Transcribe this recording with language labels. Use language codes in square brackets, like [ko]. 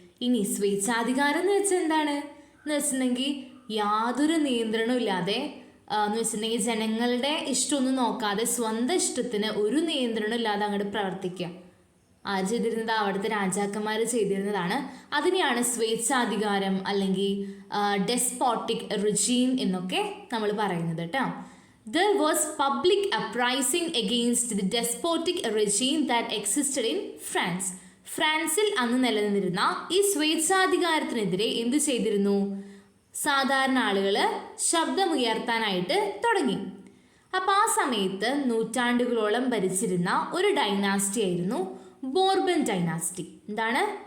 [ml] ഇനി സ്വേച്ഛാധികാരം എന്ന് വെച്ചാൽ എന്താണ് എന്ന് വെച്ചിട്ടുണ്ടെങ്കിൽ യാതൊരു നിയന്ത്രണവും ഇല്ലാതെ, എന്ന് വെച്ചിട്ടുണ്ടെങ്കിൽ ജനങ്ങളുടെ ഇഷ്ടമൊന്നും നോക്കാതെ സ്വന്തം ഇഷ്ടത്തിന് ഒരു നിയന്ത്രണം ഇല്ലാതെ അങ്ങോട്ട് പ്രവർത്തിക്കുക. ആര് ചെയ്തിരുന്നത്? അവിടുത്തെ രാജാക്കന്മാർ ചെയ്തിരുന്നതാണ്. അതിനെയാണ് സ്വേച്ഛാധികാരം അല്ലെങ്കിൽ ഡെസ്പോട്ടിക് റിജീം എന്നൊക്കെ നമ്മൾ പറയുന്നത് കേട്ടോ. [en] There was public uprising against the despotic regime that existed in France. [ml] ഫ്രാൻസിൽ അന്ന് നിലനിന്നിരുന്ന ഈ സ്വേച്ഛാധികാരത്തിനെതിരെ എന്ത് ചെയ്തിരുന്നു? സാധാരണ ആളുകൾ ശബ്ദമുയർത്താനായിട്ട് തുടങ്ങി. അപ്പം ആ സമയത്ത് നൂറ്റാണ്ടുകളോളം ഭരിച്ചിരുന്ന ഒരു ഡൈനാസ്റ്റി ആയിരുന്നു ബോർബൻ ഡൈനാസ്റ്റി. എന്താണ്?